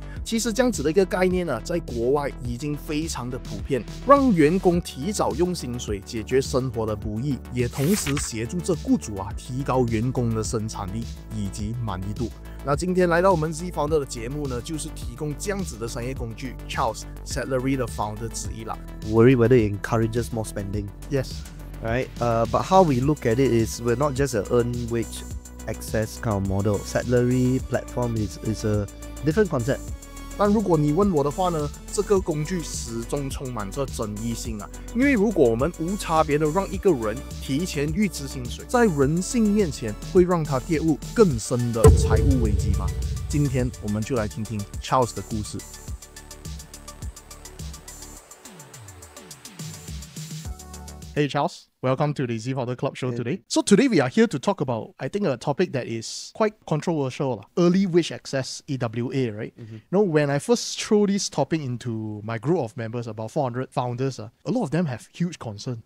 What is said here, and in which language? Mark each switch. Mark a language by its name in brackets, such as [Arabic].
[Chinese] 其实这样子的一个概念在国外已经非常的普遍，让员工提早用薪水解决生活的不易，也同时协助着雇主提高员工的生产力以及满意度。那今天来到我们 ZFounder 的节目呢，就是提供这样子的商业工具。 Charles Setlary 的 founder 之一啦。 [English] Worry whether it encourages more spending. Yes. Right. But how we look at it is we're not just an earn wage access kind of model. Setlary platform is a different concept. [Chinese] 但如果你问我的话呢，这个工具始终充满着争议性因为如果我们无差别的让一个人提前预支薪水，在人性面前会让他跌入更深的财务危机吗？今天我们就来听听 Charles 的故事。 [English] Hey Charles, welcome to the ZFounderclub show today. So today we are here to talk about, I think, a topic that is quite controversial, early wage access, EWA, right? You know, when I first threw this topic into my group of members, about 400 founders, a lot of them have huge concern.